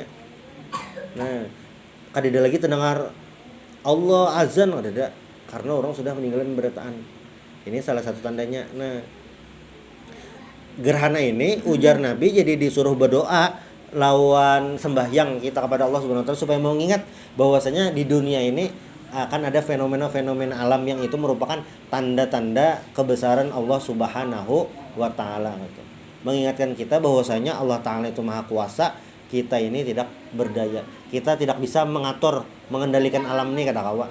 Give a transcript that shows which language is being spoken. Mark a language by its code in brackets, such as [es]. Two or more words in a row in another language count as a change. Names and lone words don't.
[id] Nah, kadeda lagi terdengar Allah azan kadeda karena orang sudah meninggalkan berataan. Ini salah satu tandanya. Nah, gerhana ini ujar Nabi jadi disuruh berdoa lawan sembahyang kita kepada Allah [ar] Subhanahu wa taala [id] supaya mengingat bahwasanya di dunia ini akan ada fenomena-fenomena alam yang itu merupakan tanda-tanda kebesaran Allah [ar] Subhanahu wa taala [id] gitu. Mengingatkan kita bahwasanya Allah Ta'ala itu maha kuasa, kita ini tidak berdaya, kita tidak bisa mengendalikan alam ini kata kawa.